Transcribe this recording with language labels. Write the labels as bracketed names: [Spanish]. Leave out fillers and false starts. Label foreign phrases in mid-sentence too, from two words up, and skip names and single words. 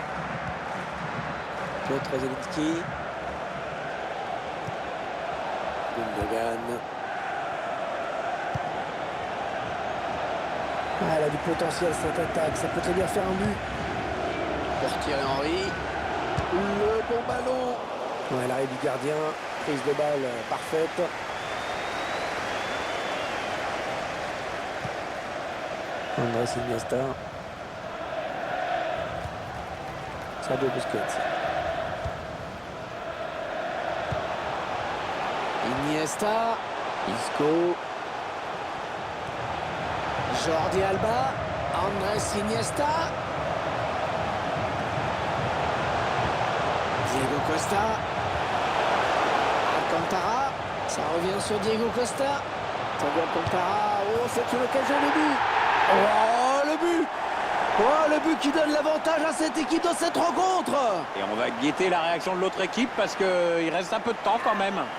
[French] Piotr Zielinski. Gundogan. Ah, elle a du potentiel cette attaque, ça peut très bien faire un but. Pour Thierry Henry. Le bon ballon. Ouais, l'arrêt du gardien. Prise de balle parfaite. Andrés Iniesta. Sergio Busquets. Iniesta. Isco. Jordi Alba. Andrés Iniesta. Diego Costa. Alcantara. Ça revient sur Diego Costa. Thiago Alcantara. Oh, c'est une occasion de but. Oh, le but. Oh, le but qui donne l'avantage à cette équipe dans cette rencontre. Et on va guetter la réaction de l'autre équipe parce qu'il reste un peu de temps quand même.